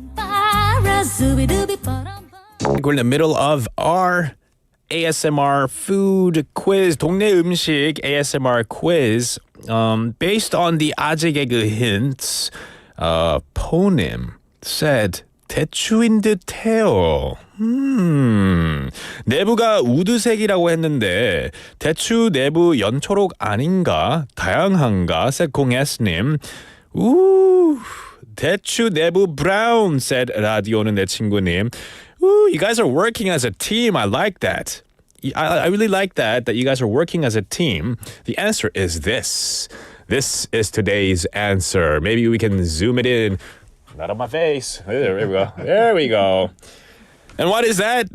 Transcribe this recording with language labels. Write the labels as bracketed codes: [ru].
[en] We're in the middle of our ASMR food quiz, 동네음식 ASMR quiz. Based on the 아재 개그 hints, Ponim said [ko] 대추인 듯해요. 내부가 우드색이라고 했는데 대추 내부 연초록 아닌가? 다양한가? [en] said [ko] 공S님. 대추 내부 [en] brown said [ko] 라디오는 내 친구님. [en] You guys are working as a team. I like that. I really like that you guys are working as a team. The answer is this. This is today's answer. Maybe we can zoom it in. Not on my face. There we go. There we go. And what is that?